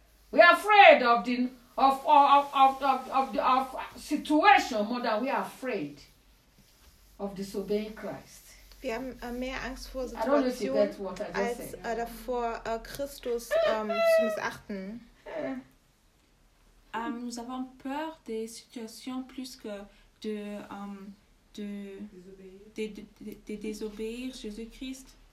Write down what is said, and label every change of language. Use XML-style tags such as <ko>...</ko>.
<en>We are afraid of the... Of situation more than we are afraid of disobeying Christ.</en> <de>Wir haben mehr Angst vor Situation als davor Christus zu missachten.</de> <fr>Nous avons peur des situations plus que de désobéir Jésus-Christ.</fr>